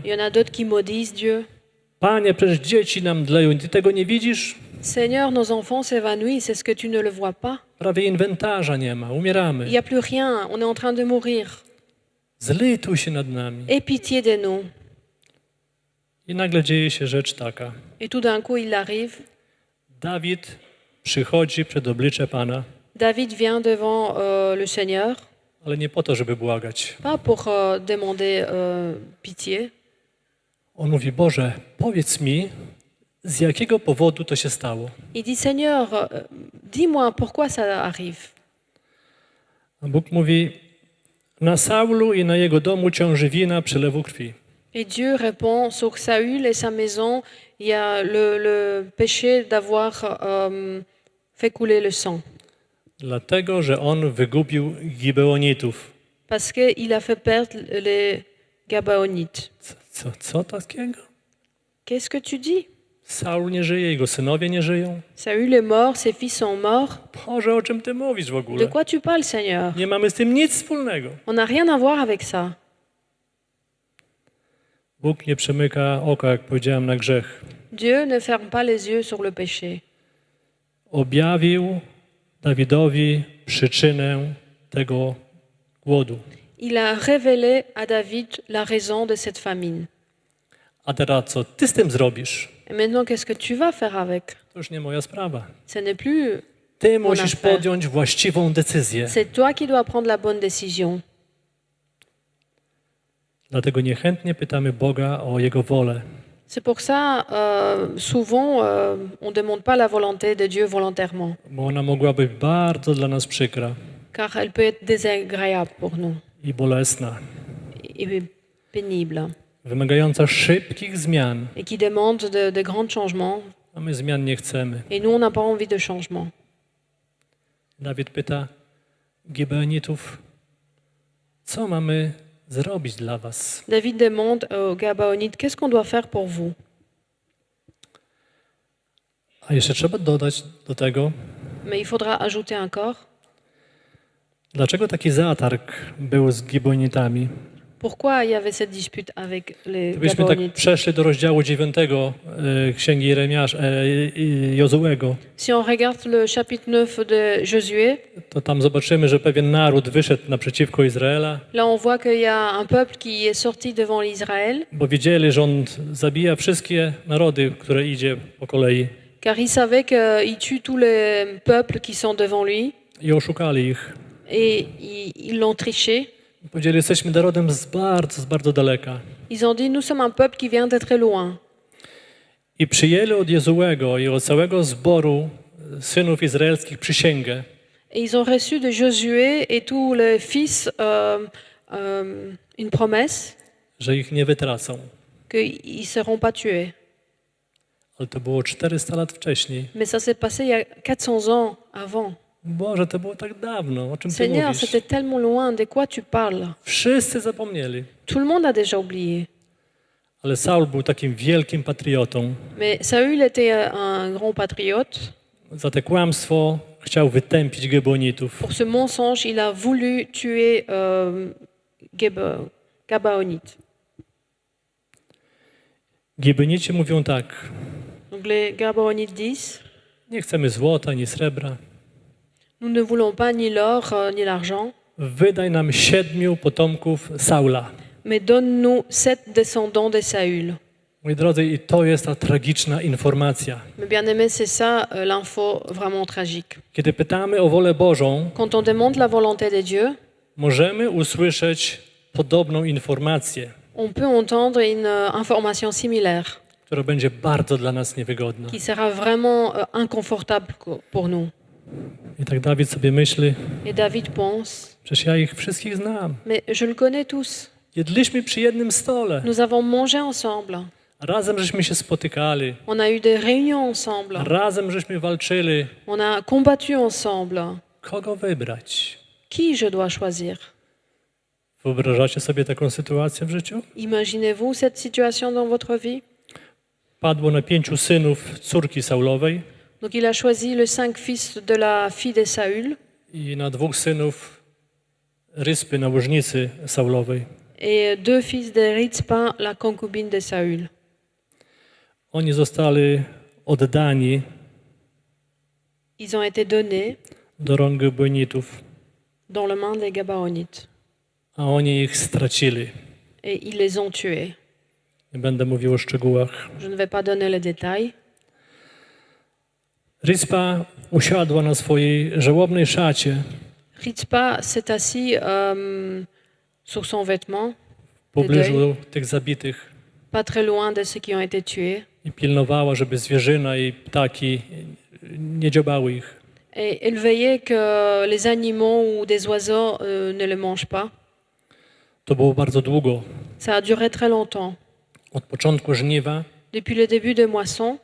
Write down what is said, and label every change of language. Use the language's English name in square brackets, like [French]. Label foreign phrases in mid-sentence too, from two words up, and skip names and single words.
[French] Il y en a d'autres qui maudissent Dieu. [Polish] Panie, przecież dzieci nam dleją, ty tego nie widzisz? [French] Seigneur, nos enfants s'évanouissent. Est-ce que tu ne le vois pas? [Polish] Prawie inwentarza nie ma, [French] Il n'y [Polish] umieramy. [French] a plus rien. On est en train de mourir. [Polish] Zlituj się nad nami. [French] Aie pitié de nous. [Polish] I nagle dzieje się rzecz taka. [French] Et tout d'un coup, il arrive. [Polish] Dawid przychodzi przed oblicze Pana, [French] David vient devant le Seigneur, [Polish] ale nie po to, żeby błagać. [French] pas pour demander pitié. [Polish] On mówi, Boże, powiedz mi, z jakiego powodu to się stało. [French] Il dit, Seigneur, dis-moi pourquoi ça arrive. [Polish] A Bóg mówi, na Saulu i na jego domu ciąży wina przelewu krwi. [French] Et Dieu répond, sur Saül et sa maison, il y a le péché d'avoir fait couler le sang. [Polish] Dlatego, że on wygubił Gibeonitów. [French] Parce qu'il a fait perdre les Gabaonites. [Polish] Co takiego? [French] Qu'est-ce que tu dis? [Polish] Saul nie żyje, jego synowie nie żyją. [French] Saül est mort, ses fils sont morts. [Polish] Boże, o czym ty mówisz w [French] De [Polish] ogóle? [French] quoi tu parles, Seigneur? [Polish] Nie mamy z tym nic wspólnego. [French] On n'a rien à voir avec ça. [Polish] Bóg nie przemyka oka, jak powiedziałem, na grzech. [French] Dieu ne ferme pas les yeux sur le péché. [Polish] Objawił Dawidowi przyczynę tego głodu. [French] Il a révélé à David la raison de cette famine. [Polish] A teraz co ty z tym zrobisz? [French] Et maintenant, qu'est-ce que tu vas faire avec? [Polish] To już nie moja sprawa. [French] Ce n'est plus... [Polish] Ty musisz [French] affaire. [Polish] podjąć właściwą decyzję. [French] C'est toi qui dois prendre la bonne décision. [Polish] Dlatego niechętnie pytamy Boga o Jego wolę. [French] C'est pour ça, souvent, on ne demande pas la volonté de Dieu volontairement, [Polish] Bo ona mogłaby być bardzo dla nas przykra [French] car elle peut être désagréable pour nous [Polish] i bolesna, [French] et pénible, [Polish] wymagająca szybkich zmian, [French] et qui demande de grands changements. [Polish] a my zmian nie chcemy. [French] Et nous, on n'a pas envie de changement. [Polish] Dawid pyta Gibeonitów, co mamy zrobić dla was? [French] David demande aux Gabaonites, qu'est-ce qu'on doit faire pour vous? [Polish] A jeszcze trzeba dodać do tego, [French] Mais il faudra ajouter encore. [Polish] dlaczego taki zatarg był z Gibeonitami. [French] Pourquoi il y avait cette dispute avec les [Polish] Gdybyśmy tak [French] Gabaonites? [Polish] przeszli do rozdziału 9 Księgi Jozułego, [French] Si on regarde le chapitre 9 de Josué, [Polish] to tam zobaczymy, że pewien naród wyszedł naprzeciwko Izraela, [French] là on voit qu'il y a un peuple qui est sorti devant l'Israël, [Polish] bo wiedzieli, że on zabija wszystkie narody, które idzie po kolei, [French] car il savait qu'il tue tous les peuples qui sont devant lui, [Polish] i oszukali ich. [French] et ils l'ont triché. [Polish] Powiedzieli, jesteśmy narodem z bardzo daleka. [French] Ils ont dit, nous sommes un peuple qui vient de très loin. [Polish] I przyjęli od Jozułego i od całego zboru synów izraelskich przysięgę, [French] Et ils ont reçu de Josué et tous les fils une promesse [Polish] że ich nie wytracą. [French] qu'ils ne seront pas tués. [Polish] Ale to było 400 lat wcześniej. [French] Mais ça s'est passé il y a 400 ans avant. [Polish] Boże, to było tak dawno. O czym ty [French] Seigneur, [Polish] mówisz? [French] c'était tellement loin. De quoi tu parles? [Polish] Wszyscy zapomnieli. [French] Tout le monde a déjà oublié. [Polish] Ale Saul był takim wielkim patriotą. [French] Mais Saül était un grand patriote. [Polish] Za te kłamstwo chciał wytępić Gebonitów. [French] Pour ce mensonge, il a voulu tuer Gabaonite. [Polish] Gibeonici mówią tak: [French] Donc les Gabaonites disent, [Polish] nie chcemy złota ani srebra. [French] nous ne voulons pas ni l'or ni l'argent, [Polish] Wydaj nam 7 potomków Saula. [French] mais donne-nous 7 descendants de Saül. [Polish] Moi drodzy, i to jest ta tragiczna informacja. [French] Mais bien aimé, c'est ça l'info vraiment tragique. [Polish] Kiedy pytamy o wolę Bożą, [French] Quand on demande la volonté de Dieu, [Polish] możemy usłyszeć podobną informację, [French] on peut entendre une information similaire [Polish] która będzie bardzo dla nas niewygodna. [French] qui sera vraiment inconfortable pour nous. [Polish] I tak Dawid sobie myśli, [French] Et David pense, [Polish] przecież ja ich wszystkich znam. [French] mais je le connais tous. [Polish] Jedliśmy przy jednym stole. [French] Nous avons mangé ensemble. [Polish] Razem żeśmy się spotykali. [French] On a eu des réunions ensemble. [Polish] Razem żeśmy walczyli. [French] On a combattu ensemble. [Polish] Kogo wybrać? [French] Qui je dois choisir? [Polish] Wyobrażacie sobie taką sytuację w życiu? [French] Imaginez-vous cette situation dans votre vie? [Polish] Padło na 5 synów córki Saulowej [French] Donc il a choisi les 5 fils de la fille de Saül [Polish] i na 2 synów Ryspy, nałożnicy Saulowej. [French] et 2 fils de Rizpa, la concubine de Saül. [Polish] Oni zostali oddani [French] Ils ont été donnés [Polish] do rąk Gebonitów, [French] dans les mains des Gabaonites [Polish] a oni ich stracili. [French] et ils les ont tués. [Polish] Nie będę mówił o szczegółach. [French] Je ne vais pas donner les détails. [Polish] Ryspa usiadła na swojej żałobnej szacie [French] Rizpa s'est assis sur son vêtement, [Polish] w pobliżu tych zabitych [French] pas très loin de ceux qui ont été tués, [Polish] i pilnowała, żeby zwierzyna i ptaki nie dziobały ich. [French] et elle veillait que les animaux ou des oiseaux ne les mangent pas. [Polish] To było bardzo długo. [French] Ça a duré très longtemps, [Polish] Od początku żniwa, [French] depuis le début de moisson